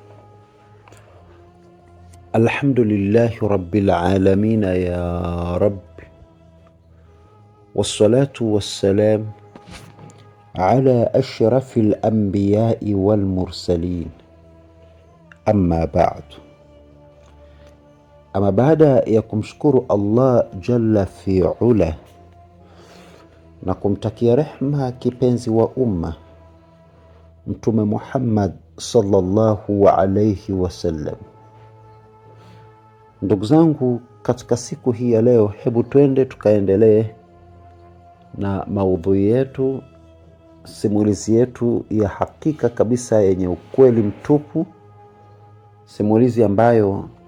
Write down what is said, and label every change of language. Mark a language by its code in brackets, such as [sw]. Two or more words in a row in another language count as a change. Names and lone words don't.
[ar] الحمد لله رب العالمين يا رب، والصلاة والسلام على أشرف الأنبياء والمرسلين. أما بعد. [sw] Baada ya kumshukuru Allah [ar] جل في علا [sw] na kumtakia rehma kipenzi wa umma Mtume Muhammad [ar] صلى الله عليه وسلم, [sw] ndugu zangu, katika siku hii ya leo, hebu twende tukaendelee na maudhui yetu, simulizi yetu ya hakika kabisa yenye ukweli mtupu, simulizi ambayo